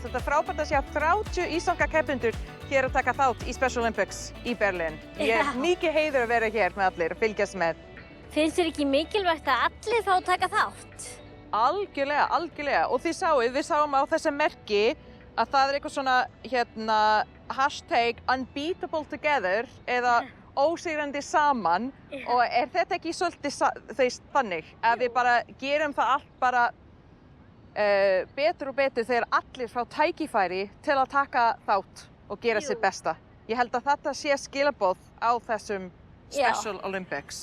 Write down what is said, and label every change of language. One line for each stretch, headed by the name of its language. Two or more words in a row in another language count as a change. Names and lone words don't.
Icelandic: Þetta er frábært að sjá 30 íslenska keppendur hér að taka þátt í Special Olympics í Berlín. Ég er mikið heiður að vera hér með allir og fylgjast með. Finnst þér ekki mikilvægt að allir fá að taka þátt? Algjörlega, algjörlega. Og þið sáuð, við sáum á þessu merki að það er eitthvað svona
English: hashtag unbeatable together
Icelandic: eða ósigrandi saman og er þetta ekki svolítið þannig að við bara gerum það allt bara betur og betur þegar allir fá tækifæri til að taka þátt og gera sitt besta. Ég held að þetta sé skilaboð á þessum Special Olympics.